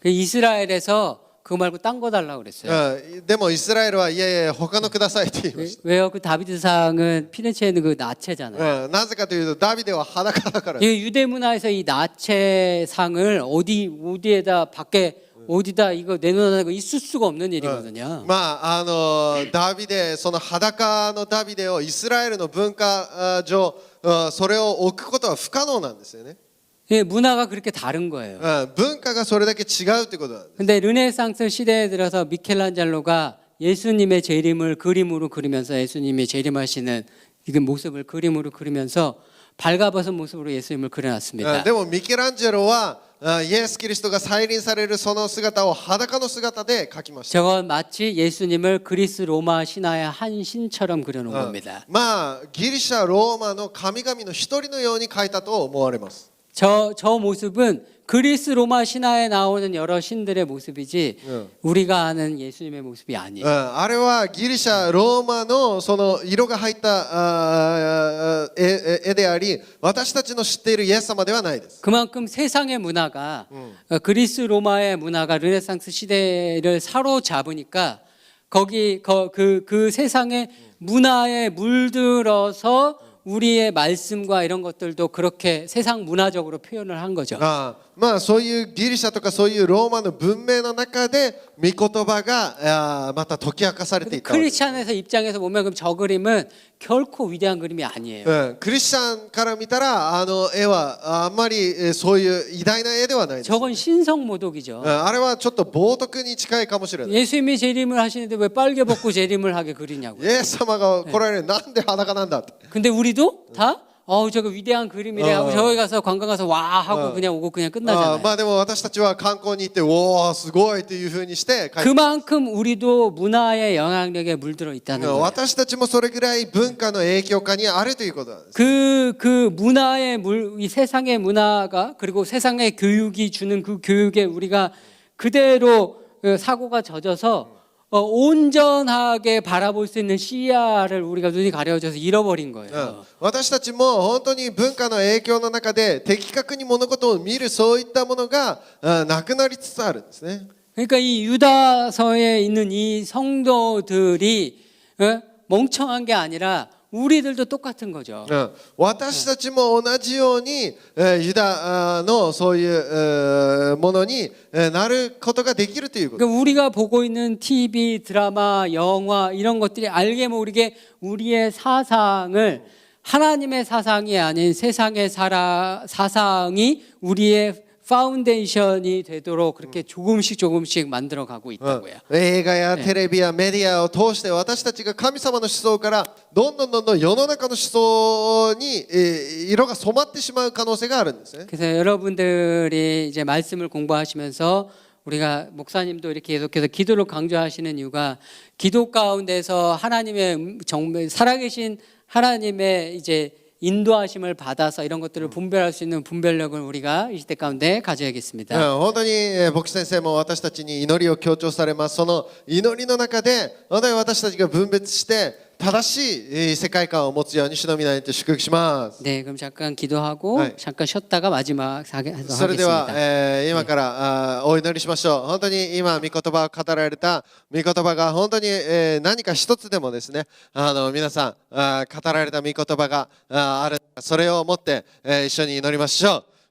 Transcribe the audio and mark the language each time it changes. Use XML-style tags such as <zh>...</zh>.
<ko>이스라엘에서 그거 말고 딴 거 달라고 그랬어요.</ko> <ja>でもイスラエルはいやいや他のくださいって言いました。</ja> <ko>왜요? 그 다비드상은 피레체에 있는 그 나체잖아요.</ko> <ja>なぜかというとダビデは裸だから。</ja> <ko>이 유대 문화에서 이 나체상을 어디에다 밖에 어디다 이거 내놓는 거 있을 수가 없는 일이거든요.</ko> <ja>ダビデその裸のダビデをイスラエルの文化上それを置くことは不可能なんですよね。</ja> <ko>예, 문화가 그렇게 다른 거예요.</ko> <ja>文化がそれだけ違うってことなんです。</ja> <ko>근데 르네상스 시대에 들어서 미켈란젤로가 예수님의 재림을 그림으로 그리면서 예수님이 재림하시는 그 모습을 그림으로 그리면서 발가벗은 모습으로 예수님을 그려놨습니다.</ko> <ja>でもミケランジェロはイエス・キリストが再臨されるその姿を裸の姿で描きました。</ja> <ko>저건 마치 예수님을 그리스 로마 신화의 한 신처럼 그려놓은 겁니다.</ko> <ja>ギリシャローマの神々の一人のように描いたと思われます。</ja> <ko>저 모습은 그리스 로마 신화에 나오는 여러 신들의 모습이지 우리가 아는 예수님의 모습이 아니에요.</ko> <ja>あれはギリシャローマのその色が入った絵であり、私たちの知っているイエス様ではないです。</ja> <ko>그만큼 세상의 문화가 그리스 로마의 문화가 르네상스 시대를 사로잡으니까 거기 그 세상의 문화에 물들어서 우리의 말씀과 이런 것들도 그렇게 세상 문화적으로 표현을 한 거죠.</ko> <ja>そういうギリシャとかそういうローマの文明の中で御言葉がまた解き明かされていった。</ja> <ko>크리스찬에서 입장에서 보면 그럼 저 그림은 결코 위대한 그림이 아니에요.</ko> <ja>クリスチャンから見たらあの絵はあんまりそういう偉大な絵ではないです。</ja> <ko>저건 신성모독이죠.</ko> <ja>あれはちょっと冒涜に近いかもしれない。</ja> <ko>예수님이 재림을 하시는데 왜 빨개 벗고 재림을 하게 그리냐고.</ko> <ja>イエス様が来られるなんで裸なんだって。</ja> <ko>근데 우리도 다 저거 위대한 그림이래 하고 저기 가서 관광 가서 와 하고 그냥 오고 그냥 끝나잖아요.</ko> <ja>でも私たちは観光に行っておおすごいというふうにして帰って。</ja> <ko>그만큼 우리도 문화의 영향력에 물들어 있다는 거예요.</ko> <ja>私たちもそれぐらい文化の影響下にあるということなんです。</ja> <ko>그 문화의 이 세상의 문화가 그리고 세상의 교육이 주는 그 교육에 우리가 그대로 사고가 젖어서 온전하게 바라볼 수 있는 시야를 우리가 눈이 가려져서 잃어버린 거예요.</ko> <ja>私たちも本当に文化の影響の中で的確に物事を見るそういったものがなくなりつつあるんですね。</ja> <ko>그러니까 이 유다서에 있는 이 성도들이 멍청한 게 아니라 우리들도 똑같은 거죠.</ko> <ja>私たちも同じようにユダのそういうものになることができるということ。</ja> <ko>그러니까 우리가 보고 있는 TV, 드라마, 영화 이런 것들이 알게 모르게 우리의 사상을 하나님의 사상이 아닌 세상의 사상이 우리의 파운데이션이 되도록 그렇게 조금씩 만들어가고 있다고요.</ko> <ja>映画やテレビやメディアを通して私たちが神様の思想からどんどん世の中の思想に色が染まってしまう可能性があるんですね。</ja> <ko>그래서 여러분들이 이제 말씀을 공부하시면서 우리가 목사님도 이렇게 계속해서 기도를 강조하시는 이유가 기도 가운데서 하나님의 정말 살아계신 하나님의 이제 인도하심을 받아서 이런 것들을 분별할 수 있는 분별력을 우리가 이 시대 가운데 가져야겠습니다.</ko> <ja>本当に牧師先生も私たちに祈りを強調されます。その祈りの中で私たちが分別して正しい世界観を持つように主の皆にて祝福します。</ja> <ko>네, 그럼 잠깐 기도하고 네. 잠깐 쉬었다가 마지막</ko> <ja>それでは、</ja> <ko>하겠습니다.</ko> <ja>今からお祈りしましょう。本当に今御言葉を語られた御言葉が本当に、何か一つでもですね、皆さん語られた御言葉がある、それを持って、一緒に祈りましょう。</ja>